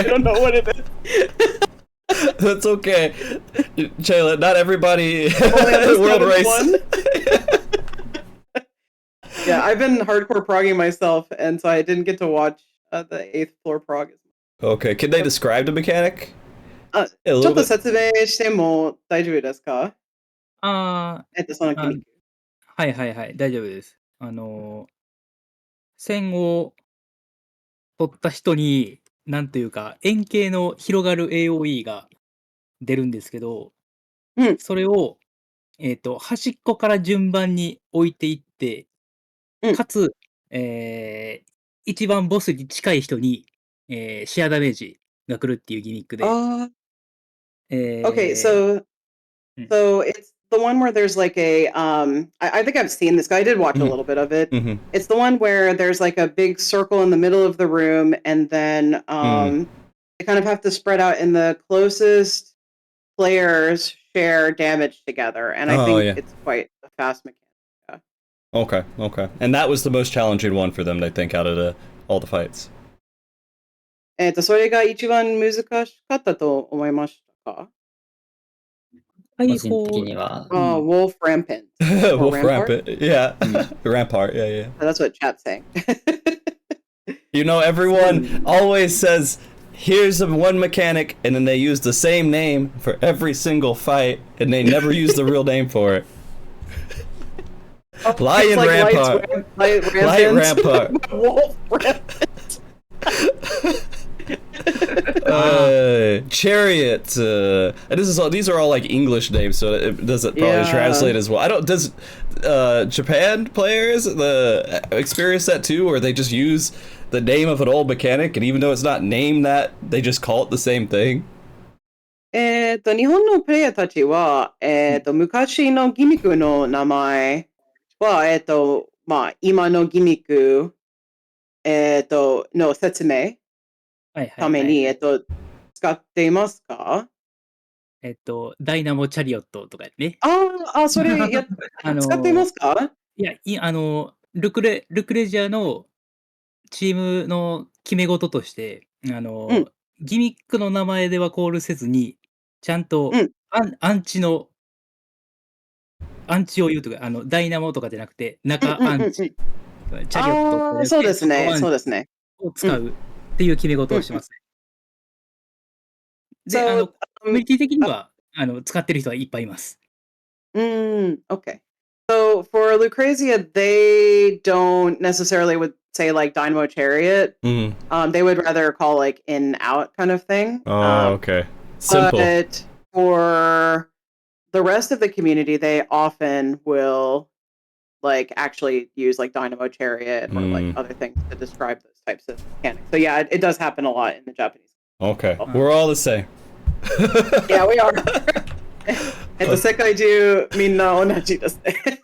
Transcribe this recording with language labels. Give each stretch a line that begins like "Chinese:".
English: so I don't know what it is. That's okay. Chiela, not everybody world race. Yeah, I've been hardcore progging myself, and so I didn't get to watch the 8th floor prog. Okay, can they describe the mechanic?
Japanese: ちょっと説明しても大丈夫ですか？そのギミック。はいはいはい、大丈夫です。線を取った人に、なんというか、円形の広がる AOE が出るんですけど、それを、端っこから順番に置いていって、かつ、一番ボスに近い人に、シェアダメージが来るっていうギミックで。
English: Okay, so it's the one where there's like a I think I've seen this guy. I did watch a little bit of it. It's the one where there's like a big circle in the middle of the room, and then they kind of have to spread out, and the closest players share damage together, and I think it's quite a fast mechanic. Okay. And that was the most challenging one for them, I think, out of all the fights.
Japanese: それが一番難しかったと思いましたか？個人的には。
English: Wolf Rampant. Wolf Rampant. Yeah. Rampart. Yeah. That's what chat's saying. You know, everyone always says, here's one mechanic, and then they use the same name for every single fight, and they never use the real name for it. Lion like Rampart. Light Rampart. Wolf Rampant. Chariot. These are all like English names, so it doesn't probably translate as well. Does Japan players experience that too, or they just use the name of an old mechanic, and even though it's not named that, they just call it the same thing?
Japanese: 日本のプレイヤーたちは、昔のギミックの名前は、今のギミック、の説明ために、使っていますか？ダイナモチャリオットとかね。それ使っていますか？いや、ルクレジアのチームの決め事として、ギミックの名前ではコールせずに、ちゃんと、アンチを言うとか、ダイナモとかじゃなくて、中アンチ、チャリオットそうですね。を使うっていう決め事をしますね。で、コミュニティ的には、使ってる人はいっぱいいます。
English: Okay. So for Lucrezia, they don't necessarily would say like Dynamo Chariot. They would rather call like in out kind of thing. Okay. Simple. But for the rest of the community, they often will like actually use like Dynamo Chariot or like other things to describe those types of mechanics. So yeah, it does happen a lot in the Japanese. Okay. We're all the same. Yeah, we are.
Japanese: 世界中みんな同じですね。